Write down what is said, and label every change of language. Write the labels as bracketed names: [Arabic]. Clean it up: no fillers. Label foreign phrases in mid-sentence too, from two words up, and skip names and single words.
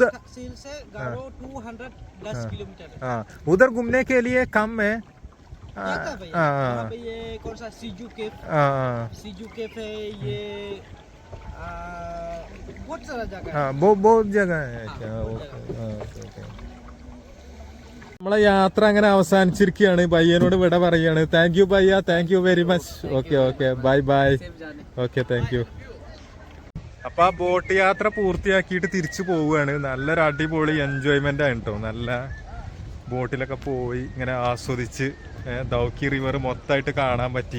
[Hindi] वेस्ट खासी से गारो 210 किलोमीटर है। उधर घूमने के लिए कम है। क्या भैया यहाँ पे ये कौन सा सीजू केफ है ये बहुत सारा जगह है। बहुत जगह है क्या? [Malayalam] നമ്മളെ യാത്ര അങ്ങനെ അവസാനിച്ചിരിക്കുകയാണ്. പയ്യനോട് വിട പറയാണ്. [English] Thank you payya, thank you very much. Okay bye bye. Okay thank you. [Malayalam] അപ്പൊ ആ ബോട്ട് യാത്ര പൂർത്തിയാക്കിയിട്ട് തിരിച്ചു പോവുകയാണ്. നല്ലൊരു അടിപൊളി എൻജോയ്മെന്റ് ആണ് കേട്ടോ. നല്ല ബോട്ടിലൊക്കെ പോയി ഇങ്ങനെ ആസ്വദിച്ച് ദൗക്കി റിവർ മൊത്തമായിട്ട് കാണാൻ പറ്റി.